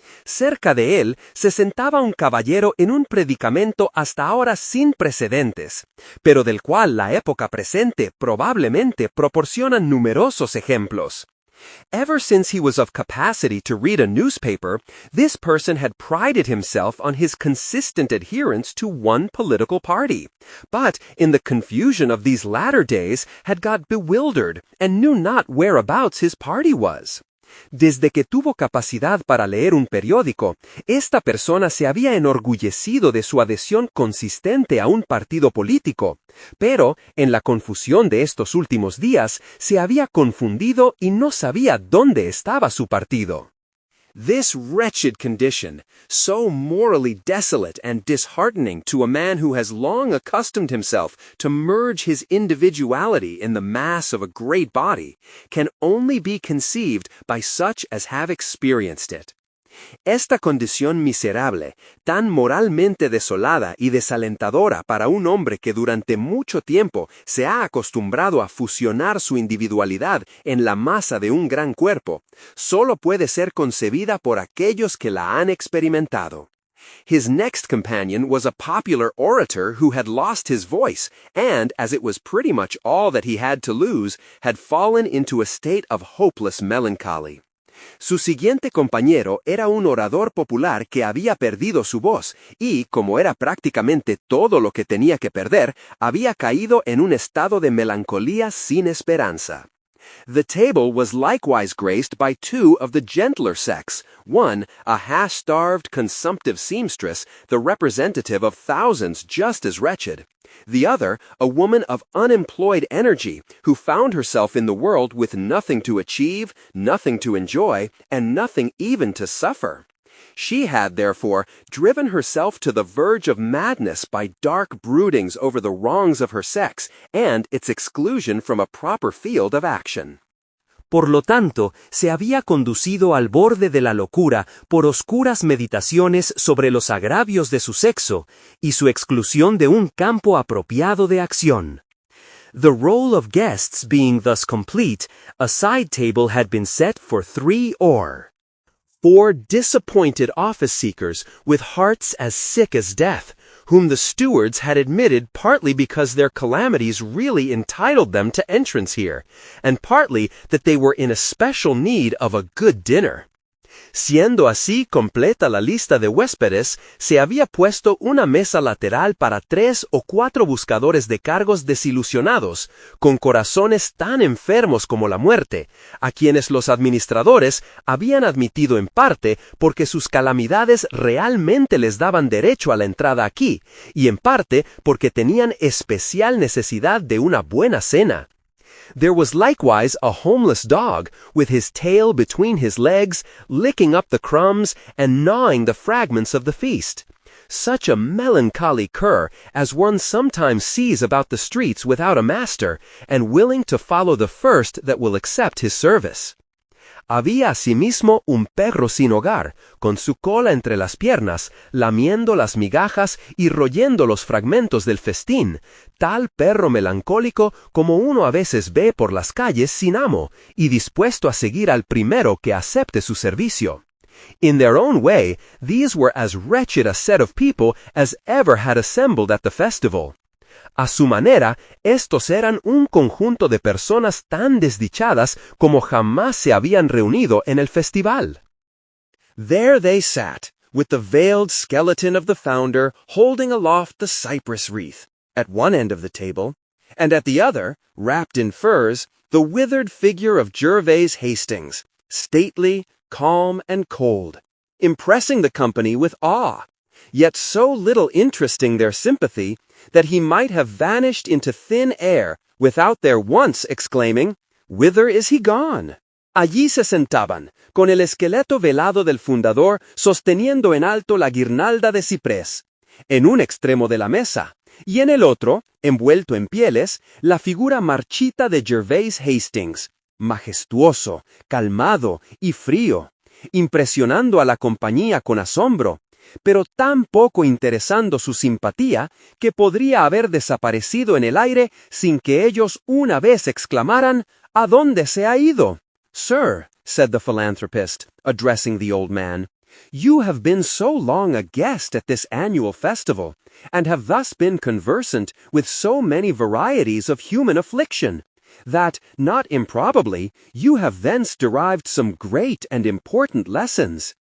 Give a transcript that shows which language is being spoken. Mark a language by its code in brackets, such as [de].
[es] Cerca de él se sentaba un caballero en un predicamento hasta ahora sin precedentes, pero del cual la época presente probablemente proporciona numerosos ejemplos. [en] Ever since he was of capacity to read a newspaper, this person had prided himself on his consistent adherence to one political party, but in the confusion of these latter days had got bewildered and knew not whereabouts his party was. [es] Desde que tuvo capacidad para leer un periódico, esta persona se había enorgullecido de su adhesión consistente a un partido político, pero, en la confusión de estos últimos días, se había confundido y no sabía dónde estaba su partido. [en] This wretched condition, so morally desolate and disheartening to a man who has long accustomed himself to merge his individuality in the mass of a great body, can only be conceived by such as have experienced it. [es] Esta condición miserable, tan moralmente desolada y desalentadora para un hombre que durante mucho tiempo se ha acostumbrado a fusionar su individualidad en la masa de un gran cuerpo, solo puede ser concebida por aquellos que la han experimentado. [en] His next companion was a popular orator who had lost his voice and, as it was pretty much all that he had to lose, had fallen into a state of hopeless melancholy. [es] Su siguiente compañero era un orador popular que había perdido su voz y, como era prácticamente todo lo que tenía que perder, había caído en un estado de melancolía sin esperanza. [en] The table was likewise graced by two of the gentler sex, one, a half-starved, consumptive seamstress, the representative of thousands just as wretched; the other, a woman of unemployed energy, who found herself in the world with nothing to achieve, nothing to enjoy, and nothing even to suffer. She had, therefore, driven herself to the verge of madness by dark broodings over the wrongs of her sex and its exclusion from a proper field of action. [es] Por lo tanto, se había conducido al borde de la locura por oscuras meditaciones sobre los agravios de su sexo y su exclusión de un campo apropiado de acción. [en] The roll of guests being thus complete, a side table had been set for 3 or 4 disappointed office-seekers with hearts as sick as death, whom the stewards had admitted partly because their calamities really entitled them to entrance here, and partly that they were in especial need of a good dinner. [es] Siendo así completa la lista de huéspedes, se había puesto una mesa lateral para 3 o 4 buscadores de cargos desilusionados, con corazones tan enfermos como la muerte, a quienes los administradores habían admitido en parte porque sus calamidades realmente les daban derecho a la entrada aquí, y en parte porque tenían especial necesidad de una buena cena. [en] There was likewise a homeless dog, with his tail between his legs, licking up the crumbs and gnawing the fragments of the feast. Such a melancholy cur as one sometimes sees about the streets without a master, and willing to follow the first that will accept his service. [es] Había asimismo un perro sin hogar, con su cola entre las piernas, lamiendo las migajas y royendo los fragmentos del festín, tal perro melancólico como uno a veces ve por las calles sin amo, y dispuesto a seguir al primero que acepte su servicio. [en] In their own way, these were as wretched a set of people as ever had assembled at the festival. [es] A su manera, estos eran un conjunto de personas tan desdichadas como jamás se habían reunido en el festival. [en] There they sat, with the veiled skeleton of the founder holding aloft the cypress wreath, at one end of the table, and at the other, wrapped in furs, the withered figure of Gervase Hastings, stately, calm, and cold, impressing the company with awe, yet so little interesting their sympathy that he might have vanished into thin air without their once exclaiming, "Whither is he gone?" [es] Allí se sentaban, con el esqueleto velado del fundador sosteniendo en alto la guirnalda de ciprés, en un extremo de la mesa, y en el otro, envuelto en pieles, la figura marchita de Gervase Hastings, majestuoso, calmado y frío, impresionando a la compañía con asombro, pero tan poco interesando su simpatía que podría haber desaparecido en el aire sin que ellos una vez exclamaran, "¿A dónde se ha ido?" [en] "Sir," said the philanthropist, addressing the old man, "you have been so long a guest at this annual festival, and have thus been conversant with so many varieties of human affliction, that, not improbably, you have thence derived some great and important lessons.